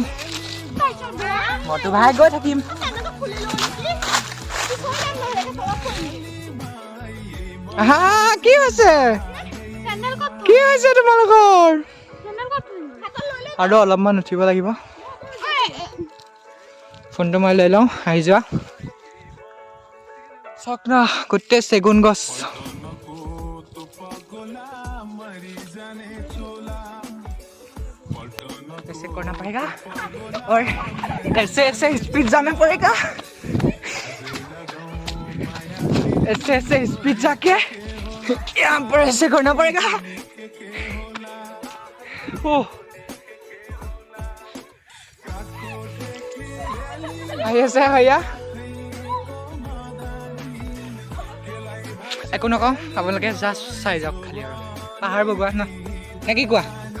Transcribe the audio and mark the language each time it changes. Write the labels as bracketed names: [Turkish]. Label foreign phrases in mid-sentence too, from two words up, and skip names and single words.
[Assamese] মইতো ভাই গৈ থাকিম। কি হৈছে, কি হৈছে তোমালোকৰ? আৰু অলপমান উঠিব লাগিব। ফোনটো মই লৈ লওঁ, আহি যোৱা। চাওক না গোটেই চেগুন গছ। [Hindi] ऐसे करना पड़ेगा और ऐसे ऐसे स्पीड जाना पड़ेगा, ऐसे ऐसे स्पीड जाके यहाँ पर ऐसे करना पड़ेगा। ऐसे भैया [Assamese] একো নকওঁ, আপোনালোকে জাষ্ট চাই যাওক খালি আৰু পাহাৰ বগোৱা ন, নে কি কোৱা?